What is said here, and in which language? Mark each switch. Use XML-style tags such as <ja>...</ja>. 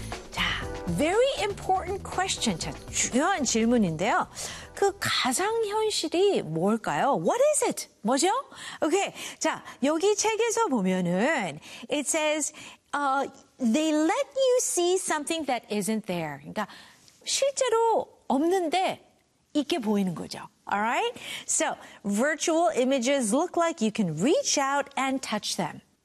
<ko>자,</ko> <en>very important question.</en> <ko>자, 중요한 질문인데요. 그 가상현실이 뭘까요?</ko> <en>What is it?</en> <ko>뭐죠?</ko> <en>Okay,</en> <ko>자, 여기 책에서 보면은</ko> <en>it says they let you see something that isn't there.</en> <ko>그러니까 실제로 없는데 있게 보이는 거죠.</ko> <en>All right? So, virtual images look like you can reach out and touch them.</en>